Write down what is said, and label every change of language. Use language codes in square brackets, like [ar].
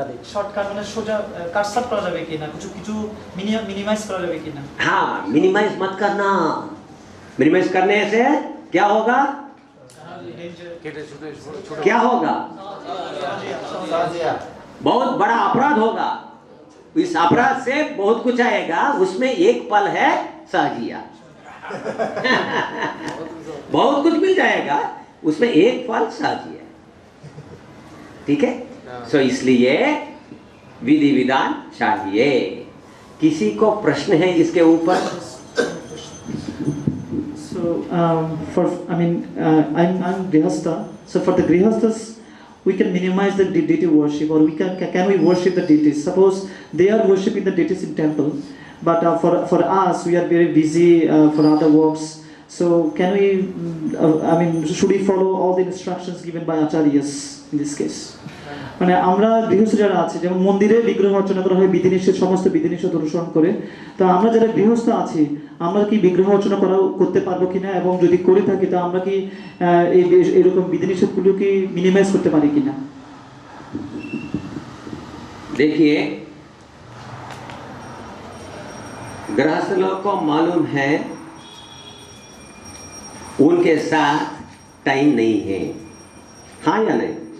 [bn] Shortcut মানে সোজা কাটসাট করা যাবে কিনা, কিছু কিছু মিনিমাইজ করা যাবে কিনা? [hi] हाँ, मिनिमाइज मत करना। मिनिमाइज करने से क्या होगा? क्या होगा? बहुत बड़ा अपराध होगा। इस अपराध से बहुत कुछ आएगा, उसमें एक पल है साजिया। बहुत कुछ मिल जाएगा, उसमें एक फल साजिया। ठीक है? सो इसलिए विधि विधान चाहिए। किसी को प्रश्न है इसके ऊपर? [en] So for I'm grihastha. So for the grihasthas, we can minimize the deity worship, or we can we worship the deities? Suppose they are worshiping the deities in temple, but for us we are very busy for other works. So can we? Should we follow all the instructions given by acharyas in this case? [bn] মানে আমরা গৃহস্থ যারা আছি, যেমন মন্দিরে বিগ্রহ অর্চনা করা হয় বিধিনিষেধ, সমস্ত বিধিনিষেধ অনুসরণ করে, তো আমরা যারা গৃহস্থ আছি আমরা কি বিগ্রহ অর্চনা করতে পারবো কিনা, এবং যদি করে থাকি তো আমরা কি এরকম বিধিনিষেধগুলো কি মিনিমাইজ করতে পারি কিনা? [hi] देखिए, गृहस्थ लोग को मालूम है उनके साथ टाइम नहीं है, हाँ या नहीं?